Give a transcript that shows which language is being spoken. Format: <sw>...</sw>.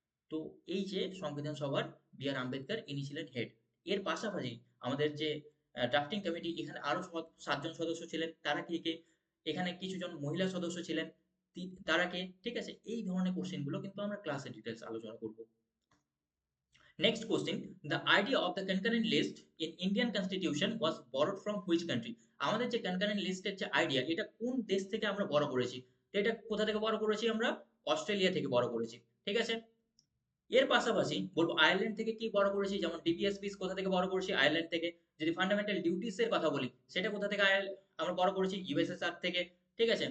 <bn>তো এই যে সংবিধান সভার বি আর আম্বেদকর, ইনি ছিলেন হেড। এর পাশাপাশি আমাদের যে ড্রাফটিং কমিটি, এখানে আরো 7 জন সদস্য ছিলেন। তারা কে কে? এখানে কিছু জন মহিলা সদস্য ছিলেন, তারা কে? ঠিক আছে, এই ধরনের কোশ্চেন গুলো কিন্তু আমরা ক্লাসে ডিটেলস আলোচনা করব।</bn> <en>Next question, the idea of the concurrent list in Indian constitution was borrowed from which country?</en> <bn>আমাদের যে concurrent list এর যে আইডিয়া, এটা কোন দেশ থেকে আমরা বড় করেছি? তো এটা কোথা থেকে বড় করেছি আমরা? অস্ট্রেলিয়া থেকে বড় করেছি। ঠিক আছে? এর পাশাপাশি বলবো আয়ারল্যান্ড থেকে কি বড় করেছি, যেমন ডিপিএসপিস কোথা থেকে বড় করেছি? আয়ারল্যান্ড থেকে। যদি ফান্ডামেন্টাল ডিউটিস এর কথা বলি, সেটা কোথা থেকে আমরা বড় করেছি? ইউএসএসআর থেকে। ঠিক আছে?</bn>